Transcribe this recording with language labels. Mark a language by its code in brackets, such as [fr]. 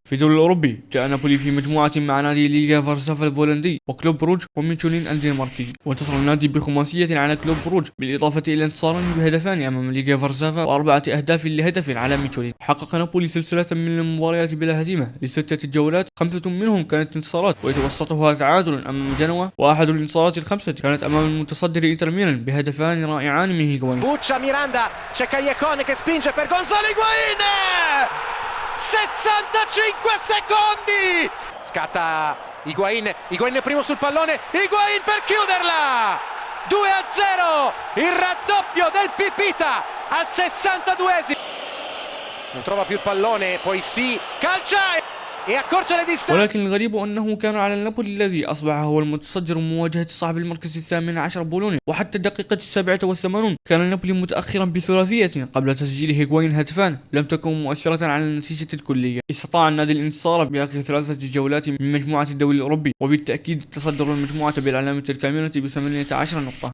[ar] في الدوري الأوروبي جاء نابولي في مجموعة مع نادي ليغا فارسافا البولندي وكلوب بروج وميتشولين الدنماركي، وانتصر النادي بخماسية على كلوب بروج بالإضافة إلى انتصار بهدفان أمام ليغا فارسافا و4 أهداف لهدف على ميتشولين. حقق نابولي سلسلة من المباريات بلا هزيمة ل6 جولات، 5 منهم كانت انتصارات ويتوسطها تعادل أمام جنوا، وأحد الانتصارات ال5 كانت أمام المتصدر إنتر ميلان بهدفان رائعان من هيغوين. [it] Buccia Miranda, c'è Callejon che spinge per Gonzalo Higuain! 65 secondi! Scatta Higuain primo sul pallone, Higuain per chiuderla! 2-0, il raddoppio del Pipita al 62esimo. Non trova più il pallone, poi sì, calcia e accorcia le distanze. [ar] ولكن الغريب أنه كان على نابولي الذي أصبح هو المتصدر مواجهة صاحب المركز الثامن عشر بولونيا، وحتى الدقيقة 87 كان نابولي متأخرا بثلاثية قبل تسجيل هيغوين هدفان لم تكن مؤثرة على النتيجة الكلية. استطاع النادي الانتصار بآخر 3 جولات من مجموعة الدوري الأوروبي، وبالتأكيد تصدر المجموعة بالعلامة الكاملة ب18 نقطة.